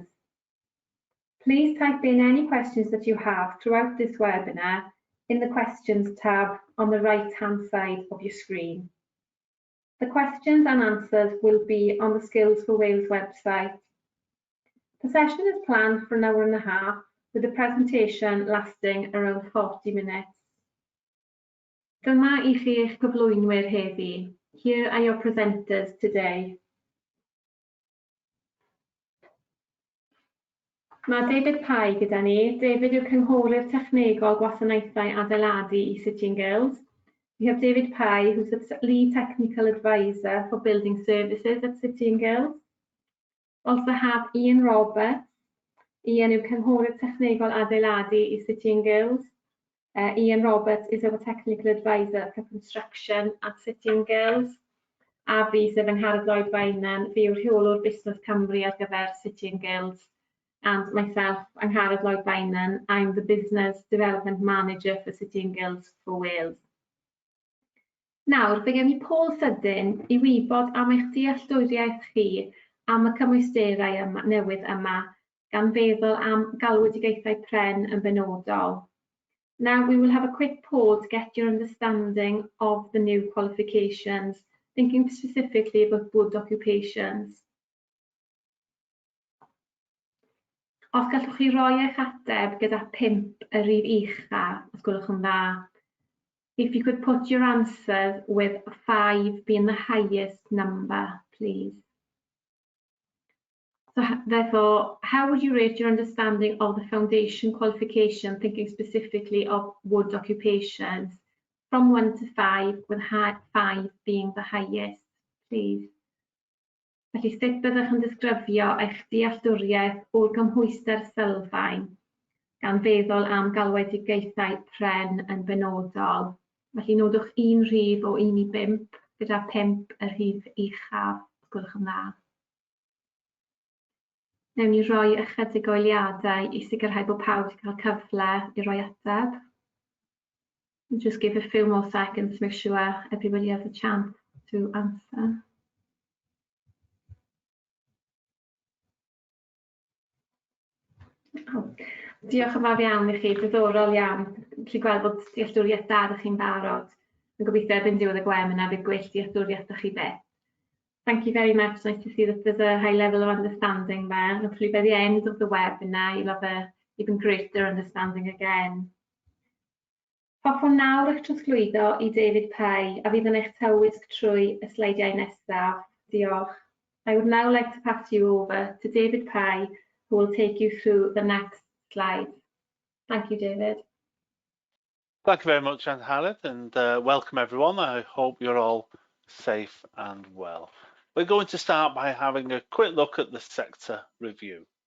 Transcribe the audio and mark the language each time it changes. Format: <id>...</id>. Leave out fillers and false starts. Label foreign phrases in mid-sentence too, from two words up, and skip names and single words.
<en>Please type in any questions that you have throughout this webinar in the questions tab on the right-hand side of your screen. The questions and answers will be on the Skills for Wales website. The session is planned for an hour and a half, with the presentation lasting around 40 minutes.</en> <cy>Dyma I chi eich cyflwynwyr heddi.</cy> <en>Here are your presenters today.</en> <cy>Mae David Pye gyda ni. David yw'r cynghorydd technegol gwasanaethau adeiladu i City and Guilds.</cy> <en>We have David Pye, who's the lead technical advisor for building services at City and Guilds. Also have Ian Roberts.</en> <cy>Ian yw'r cynghorydd technegol adeiladu i City and Guilds.</cy> <en>Ian Roberts is our technical advisor for construction at City and Guilds.</en> <cy>A fi sef Angharad Lloyd Bainan, fi yw'r rheolwr busnes Cymru ar gyfer City and Guilds.</cy> <en>And myself, Angharad Lloyd Bainan, I'm the Business Development Manager for City and Guilds for Wales.</en> <cy>Nawr, fe gen i Paul sydyn i wybod am eich dealltwriaeth chi am y cymwysterau newydd yma, gan feddwl am Galwedigaethau Pren yn benodol.</cy> <en>Now we will have a quick pause to get your understanding of the new qualifications, thinking specifically about wood occupations.</en> <cy>Os gallwch chi roi eich ateb gyda 5 y rif ucha, os gwelwch yn dda.</cy> <en>If you could put your answers with 5 being the highest number, please. So therefore, how would you rate your understanding of the foundation qualification, thinking specifically of wood occupations, from 1 to 5, with 5 being the highest, please?</en> <cy>Felly, sut byddwch yn disgrifio eich dealltwriaeth o'r gymhwyster sylfaen, gan feddwl am Galwedigaethau Pren yn benodol. Felly, nodwch 1 rhif o 1 i 5, gyda 5 y rhif uchaf, os gwelwch yn dda. Newn ni roi ychydig o eiliadau i sicrhau bod pawb wedi cael cyfle i roi ateb.</cy> <en>Just give a few more seconds to make sure everybody has a chance to answer.</en> <cy>Diolch yn fawr iawn i chi, diddorol iawn. Felly gweld bod dealltwriaeth da ydych chi'n barod. Yn gobeithio erbyn diwedd y gwem yna bydd gwell dealltwriaeth ydych chi beth.</cy> <en>Thank you very much. Nice to see that there's a high level of understanding there. Hopefully by the end of the webinar you'll have an even greater understanding again.</en> <cy>Hoffwn nawr eich trosglwyddo i David Pye a fydd yn eich tywys trwy y sleidiau nesaf. Diolch.</cy> <en>I would now like to pass you over to David Pye, who will take you through the next slide. Thank you, David. Thank you very much, Anne-Harriet, and welcome everyone. I hope you're all safe and well. We're going to start by having a quick look at the sector review.</en>